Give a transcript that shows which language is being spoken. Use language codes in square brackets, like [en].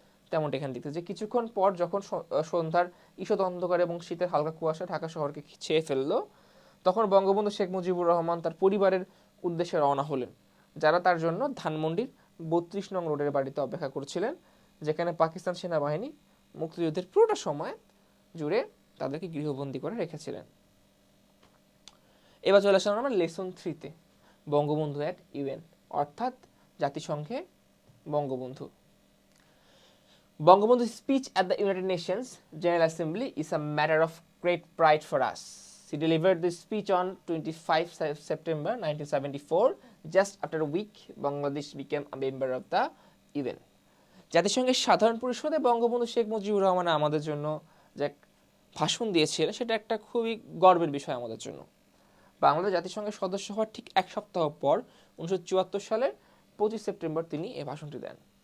[bn] তেমনটা এখানে দেখতে যে কিছুক্ষণ পর যখন সন্ধ্যার ঈষৎ অন্ধকার এবং শীতের হালকা কুয়াশা ঢাকা শহরকে ছেয়ে ফেললো, তখন বঙ্গবন্ধু শেখ মুজিবুর রহমান তার পরিবারের উদ্দেশ্যে রওনা হলেন, যারা তার জন্য ধানমন্ডির 32 নং রোডের বাড়িতে অপেক্ষা করছিলেন, যেখানে পাকিস্তান সেনাবাহিনী মুক্তিযুদ্ধের পুরোটা সময় জুড়ে তাদেরকে গৃহবন্দী করে রেখেছিলেন। এবার চলে আসলাম আমরা লেসন 3-তে, বঙ্গবন্ধু অ্যাট ইউএন, অর্থাৎ জাতিসংঘে Bangabandhu. [en] Bangabandhu's speech at the United Nations General Assembly is a matter of great pride for us. He delivered this speech on 25 September 1974. Just after a week, Bangladesh became a member of the UN. [bn] জাতিসংঘের সাধারণ পরিষদে বঙ্গবন্ধু শেখ মুজিবুর রহমান আমাদের জন্য যে ভাষণ দিয়েছিলেন সেটা একটা খুবই গর্বের বিষয় আমাদের জন্য। বাংলাদেশ জাতিসংঘের সদস্য হওয়ার ঠিক এক সপ্তাহ পর 1974 সালের 25 সেপ্টেম্বর তিনি এই ভাষণটি দেন।